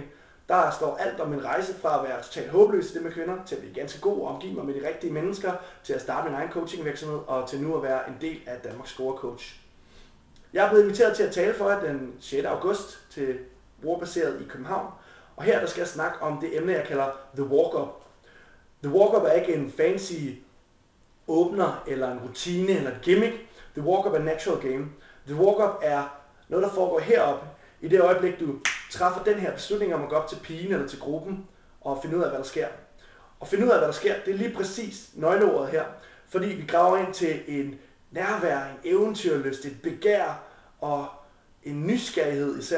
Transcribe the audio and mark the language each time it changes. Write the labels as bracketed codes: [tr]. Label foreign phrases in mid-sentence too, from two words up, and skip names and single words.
[da] Der står alt om min rejse fra at være totalt håbløs i det med kvinder, til at blive ganske god og omgive mig med de rigtige mennesker, til at starte min egen coachingvirksomhed og til nu at være en del af Danmarks Scorecoach. Jeg er blevet inviteret til at tale for jer den 6. august til Brugerbaseret i København, og her der skal jeg snakke om det emne, jeg kalder The Walk-Up. The Walk-Up er ikke en fancy åbner, eller en rutine, eller et gimmick. The Walk-Up er [en] natural game. [da] The Walk-Up er noget, der foregår heroppe, i det øjeblik, du træffer den her beslutning om at gå op til pigen eller til gruppen, og finde ud af, hvad der sker. Og finde ud af, hvad der sker, det er lige præcis nøgleordet her, fordi vi graver ind til en nærvær, en eventyrlyst, et begær og en nysgerrighed især.